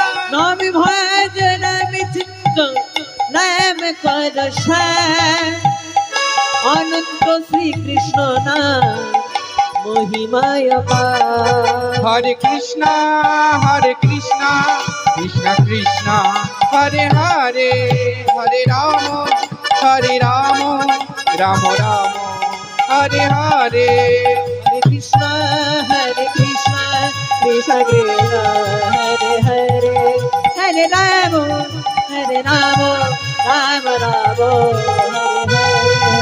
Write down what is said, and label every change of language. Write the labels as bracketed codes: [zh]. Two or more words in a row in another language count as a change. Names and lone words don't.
[bn] নাম ভজ নাম চিন্ত, নাম কর সার। অনন্ত শ্রীকৃষ্ণ নাম মহিমায় পার। [sa] হরে কৃষ্ণ, হরে কৃষ্ণ, কৃষ্ণ কৃষ্ণ হরে হরে। হরে রাম, হরে রাম, রাম রাম হরে হরে। হরে কৃষ্ণ, কৃষ্ণ কৃষ্ণ হরে হরে, হরে Hare Rama, Hare Rama, Rama Rama, Hare Hare.